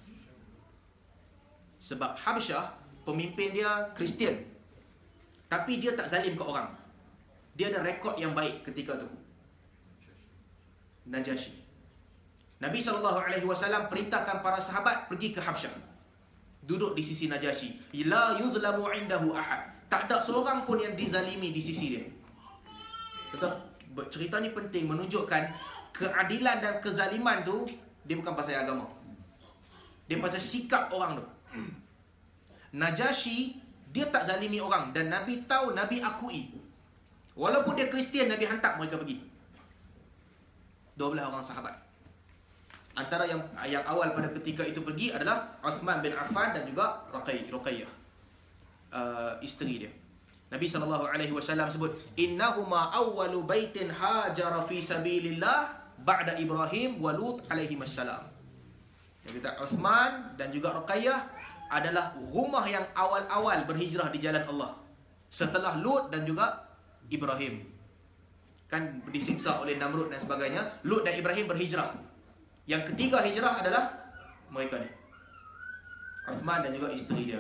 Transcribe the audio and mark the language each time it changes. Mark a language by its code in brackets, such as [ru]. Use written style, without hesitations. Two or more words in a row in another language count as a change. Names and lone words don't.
[ms] Sebab Habsyah, pemimpin dia Kristian, tapi dia tak zalim ke orang. Dia ada rekod yang baik ketika tu. Najasyi. Nabi SAW perintahkan para sahabat pergi ke Habsyah, duduk di sisi Najasyi. [ar] لا يظلم عنده أحد. [ms] Tak ada seorang pun yang dizalimi di sisi dia. Cerita ni penting, menunjukkan keadilan dan kezaliman tu dia bukan pasal agama, dia pasal sikap orang tu. Najasyi dia tak zalimi orang, dan Nabi tahu, Nabi akui. Walaupun dia Kristian, Nabi hantar mereka pergi. 12 orang sahabat. Antara yang awal pada ketika itu pergi adalah Uthman bin Affan dan juga Ruqayyah, isteri dia. Nabi SAW sebut, [ar] إنهما أول بيت هاجر في سبيل الله بعد Ibrahim و Lut عليه السلام. [ms] Dia kata Uthman dan juga Ruqayyah adalah rumah yang awal-awal berhijrah di jalan Allah setelah Lut dan juga Ibrahim. Kan disiksa oleh Namrud dan sebagainya. Lut dan Ibrahim berhijrah. Yang ketiga hijrah adalah mereka ni, Uthman dan juga isteri dia.